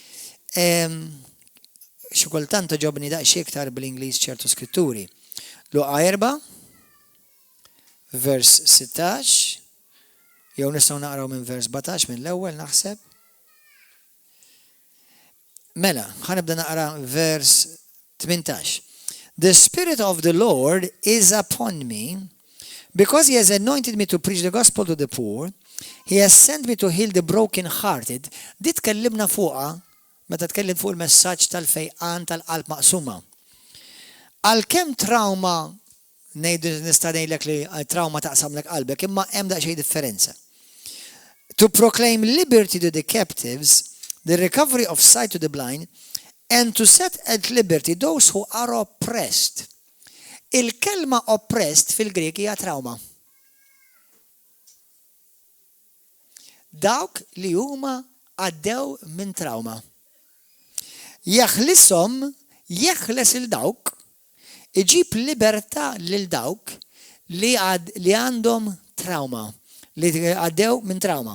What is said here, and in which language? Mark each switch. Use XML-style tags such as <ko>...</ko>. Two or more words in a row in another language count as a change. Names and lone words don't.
<mt>Xikultant ġobni daqsxejn iktar bl-Inglis ċertu skritturi. Luqa 4, vers 16, jew nistgħu naqraw minn vers 17 minn l-ewwel naħseb. Mela, ħanibda naqra vers 18.</mt> <en>The Spirit of the Lord is upon me, because He has anointed me to preach the gospel to the poor. He has sent me to heal the broken-hearted.</en> <mt>Dit tkellimna fuqha meta tkellim fuq il-messaġġ tal-fejqan tal-qalb maqsuma. Għalkemm trauma nista' ngħidlek li trauma taqsamlek qalbek, imma hemm daqsxejn differenza.</mt> <en>To proclaim liberty to the captives, the recovery of sight to the blind, and to set at liberty those who are oppressed.</en> <mt>Il-kelma oppressed fil-Grek hija trauma. Dawk li huma għaddew minn trauma. Jaħlishom, jeħles il-dawk, iġib libertà lil dawk li għandhom trauma, li għaddew minn trauma.</mt>